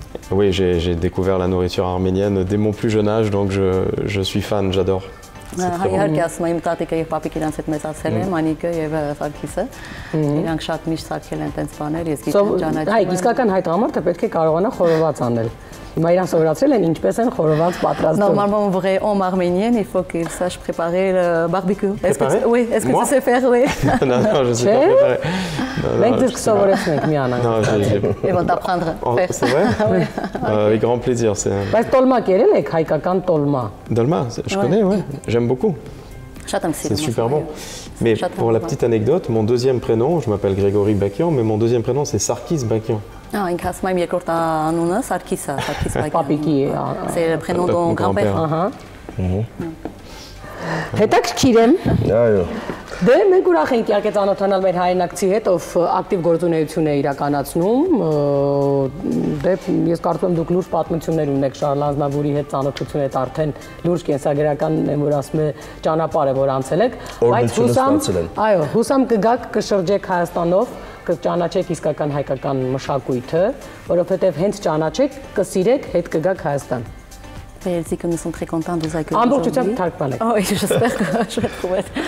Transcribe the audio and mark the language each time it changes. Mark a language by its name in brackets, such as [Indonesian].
[French] Oui, j'ai découvert la nourriture arménienne dès mon plus jeune âge, donc je suis fan, j'adore. [Armenian] Իհարկե ասում եմ տատիկը եւ պապիկը իրանց հետ մեծացել են, Անիկը եւ Սարգիսը։ Իրանք շատ միշտ սարքել են տենց բաներ, ես գիտեմ ճանաչում։ Հայ, իսկական հայ տղամարդը պետք է կարողանա խորոված անել։ Հիմա իրան սովորացրել են ինչպես են խորոված պատրաստում։ [French] Normalement, on vrai homme arménien, il faut qu'il sache préparer le barbecue. Oui, est-ce que tu sais faire, oui? Non, je sais pas préparer. [Armenian] Մենք դες սովորեցնենք մի անանք։ [French] Non, Ils vont t'apprendre à faire. C'est vrai? Avec grand plaisir. [Armenian] Բայց տոլմա կերել եք հայկական տոլմա։ [French] Dolma, je connais, ouais. J'aime beaucoup. C'est super bon. Mais pour la petite anecdote, mon deuxième prénom, je m'appelle Grégory Bakian, mais mon deuxième prénom c'est Sarkis Bakian. [Armenian] Ah, inca asma im երկրորդ անունը Սարգիսը, Սարգիս Բակյան։ Պապիկի։ [French] C'est le prénom de mon grand-père. [Armenian] Ահա։ Հետաքրքիր եմ։ Այո։ Դե մենք ուրախ ենք իհարկե ծանոթանալ մեր հայրենակցի հետ, ով ակտիվ գործունեություն է իրականացնում։ Դե ես կարծում եմ դուք լուրջ պատմություններ ունեք Շարլ Ազնավուրի հետ ծանոթություն եք արդեն լուրջ կենսագրական եմ որ ասում է ճանապարհ է որ անցել եք, բայց հուսամ կգաք կշրջեք Հայաստանով, կճանաչեք իսկական հայկական մշակույթը, որովհետև հենց ճանաչեք, կսիրեք, հետ կգաք Հայաստան։ [French] Elle dit que nous sommes très contents de vous accueillir. Oh, oui, j'espère que je vais trouver.